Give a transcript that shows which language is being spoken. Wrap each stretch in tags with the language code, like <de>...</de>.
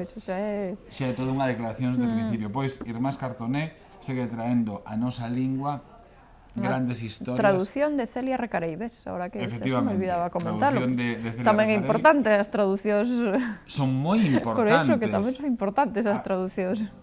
<gl>Xa é toda unha declaración de principio. Pois, Irmás Cartoné segue traendo a nosa lingua grandes historias.</gl> <es>Traducción de Celia Recareibes, ahora que se me olvidaba comentarlo.</es> <gl>Tamén é importante, as traducións... Son moi importantes. Por eso, que tamén son importantes as traducións.</gl>